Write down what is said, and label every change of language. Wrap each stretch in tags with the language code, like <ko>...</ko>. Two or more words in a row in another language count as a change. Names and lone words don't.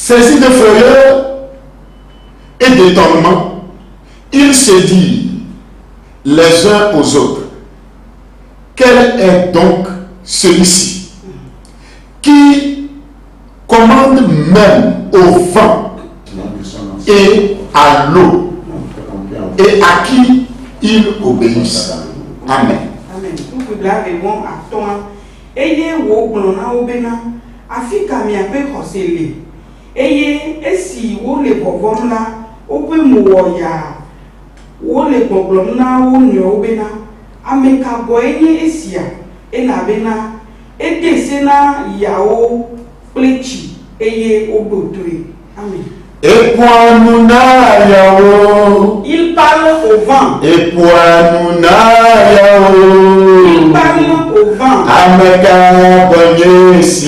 <fr>Saisi de frayeur et d'étonnement, ils se disent les uns aux autres, quel est donc celui-ci qui commande même au vent et à l'eau et à qui ils obéissent? Amen. Amen.</fr> <ee>Eye wo gbɔna wo bena afi ka miaƒe xɔse le eye esi wo le bɔbɔm la woƒe mo wɔ yaa wo le gbɔgblɔm na wo nɔewo bena ame ka gɔe nye esia elabena ede se na yawo kple tsi eye woɖo toe. Amen.</ee> <fr>Il parle au vent. Il parle au vent. Qui</fr>